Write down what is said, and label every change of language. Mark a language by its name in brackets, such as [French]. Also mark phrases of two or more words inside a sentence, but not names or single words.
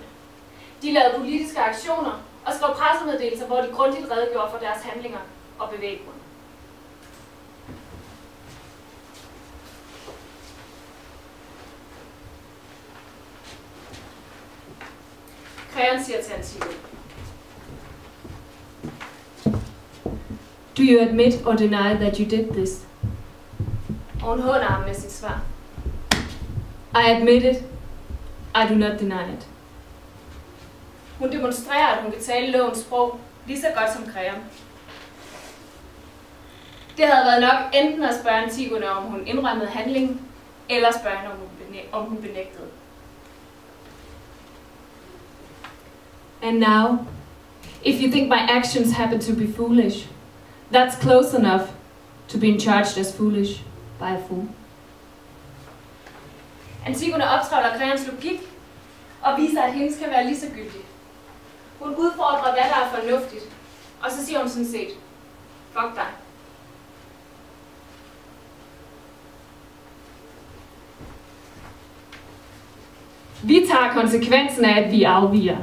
[Danish] De lavede politiske aktioner og skrev pressemeddelelser, hvor de grundigt redegjorde for deres handlinger og bevæggrunde. Kreon siger til Antigone: [English] Do you admit or deny that you did this? [Danish] Og hun håner ham med sit svar. [English] I admit it. I do not deny it. [Danish] Hun demonstrerer, at hun kan tale lovens sprog lige så godt som Kreon. Det havde været nok enten at spørge Antigone, om hun indrømmede handlingen, eller spørge hende, om hun benægtede. [English] And now, if you think my actions happen to be foolish, that's close enough to being charged as foolish by a fool. [Danish] Antigone optrævler Kreons logik og viser, at hendes kan være lige så gyldig. Hun udfordrer, hvad der er fornuftigt, og så siger hun sådan set: fuck dig. Vi tager konsekvensen af, at vi afviger.